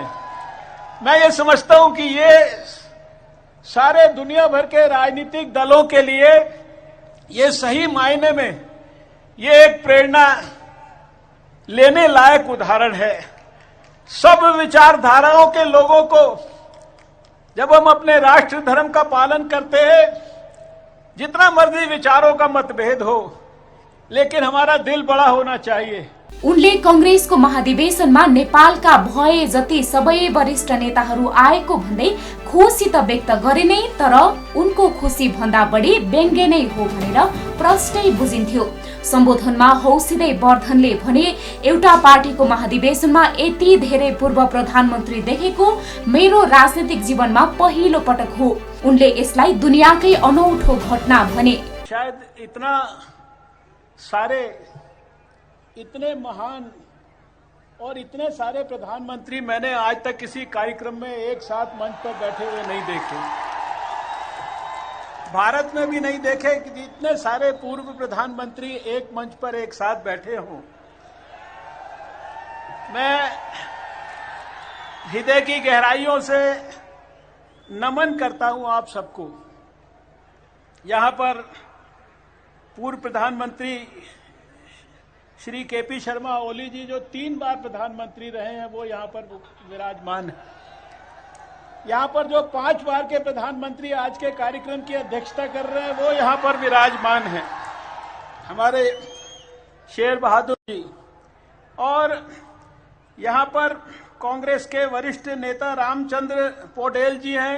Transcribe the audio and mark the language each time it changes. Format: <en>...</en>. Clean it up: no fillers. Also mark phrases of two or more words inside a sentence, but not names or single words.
<hi>मैं ये समझता हूं कि ये सारे दुनिया भर के राजनीतिक दलों के लिए ये सही मायने में ये एक प्रेरणा लेने लायक उदाहरण है। सब विचारधाराओं के लोगों को जब हम अपने राष्ट्र धर्म का पालन करते हैं, जितना मर्जी विचारों का मतभेद हो, लेकिन हमारा दिल बड़ा होना चाहिए।</hi> <ne>उनले कंग्रेसको महाधिवेशनमा नेपालका भए जति सबै वरिष्ठ नेताहरू आएको भन्दै खुसी त व्यक्त गरे नै, तर उनको खुसी भन्दा बढी व्यङ्ग्य नै हो भनेर प्रष्टै बुझिन्थ्यो। सम्बोधनमा हौसिदै वर्धनले भने, एउटा पार्टीको महाधिवेशनमा यति धेरै पूर्व प्रधानमन्त्री देखेको मेरो राजनीतिक जीवनमा पहिलो पटक हो। उनले यसलाई दुनियाकै अनौठो घटना भने।</ne> <hi>शायद इतने महान और इतने सारे प्रधानमंत्री मैंने आज तक किसी कार्यक्रम में एक साथ मंच पर बैठे हुए नहीं देखे, भारत में भी नहीं देखे कि इतने सारे पूर्व प्रधानमंत्री एक मंच पर एक साथ बैठे हों। मैं हृदय की गहराइयों से नमन करता हूं आप सबको। यहां पर पूर्व प्रधानमंत्री श्री केपी शर्मा ओली जी, जो 3 बार प्रधानमंत्री रहे हैं, वो यहां पर विराजमान है। यहां पर जो 5 बार के प्रधानमंत्री आज के कार्यक्रम की अध्यक्षता कर रहे हैं, वो यहां पर विराजमान हैं, हमारे शेर बहादुर जी। और यहां पर कांग्रेस के वरिष्ठ नेता रामचंद्र पौडेल जी हैं।</hi>